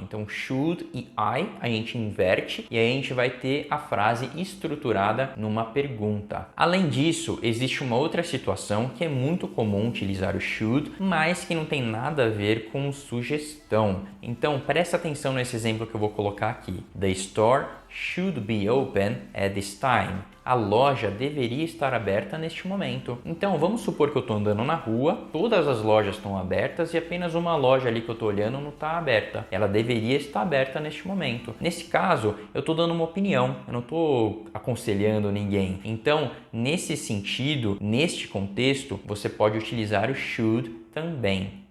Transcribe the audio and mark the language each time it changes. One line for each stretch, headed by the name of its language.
Portuguese: Então, should e I, a gente inverte e aí a gente vai ter a frase estruturada numa pergunta. Além disso, existe uma outra situação que é muito comum utilizar o should, mas que não tem nada a ver com sugestão. Então, presta atenção nesse exemplo que eu vou colocar aqui.
English: The store store should be open at this time.
Portuguese: A loja deveria estar aberta neste momento. Então, vamos supor que eu estou andando na rua, todas as lojas estão abertas e apenas uma loja ali que eu estou olhando não está aberta. Ela deveria estar aberta neste momento. Nesse caso, eu estou dando uma opinião, eu não estou aconselhando ninguém. Então, nesse sentido, neste contexto, você pode utilizar o should também.